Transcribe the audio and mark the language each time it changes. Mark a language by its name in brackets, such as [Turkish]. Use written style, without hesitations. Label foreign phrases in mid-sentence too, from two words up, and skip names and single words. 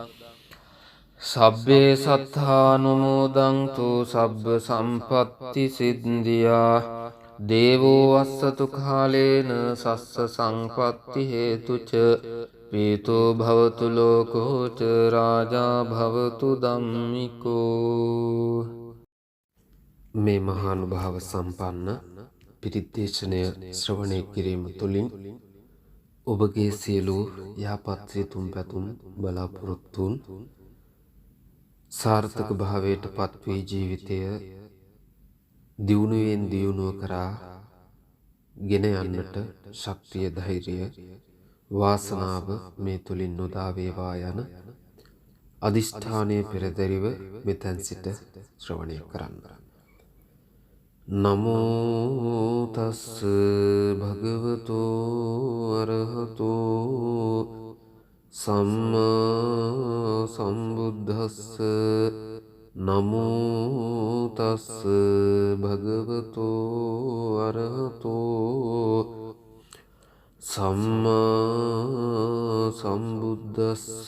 [Pali] සබ්බේ සත්තානුමෝදන්තු සබ්බ සම්පත්ති සිද්ධියා දේවෝ වස්සතු කාලේන සස්ස සංපත්ති හේතුච පීතෝ භවතු ලෝකෝච රාජා භවතු ධම්මිකෝ. [Sinhala] මේ මහානුභාව සම්පන්න පිරිත් දේශනය ශ්‍රවණය කිරීම තුළින් ඔබගේ සියලු යහපත් සිතුම් පැතුම් බලාපොරොත්තුන් සාර්ථක භාවයට පත්වී ජීවිතය දියුණුවෙන් දියුණුව කරා ගෙන යන්නට ශක්තිය ධෛර්යය වාසනාව මේ තුළින් නොදා වේවා යන අදිෂ්ඨානය පෙරදැරිව මෙතැන් සිට ශ්‍රවණය කරන්න. නමෝ තස්ස භගවතෝ අරහතෝ සම්මා සම්බුද්දස්ස. නමෝ තස්ස භගවතෝ අරහතෝ සම්මා සම්බුද්දස්ස.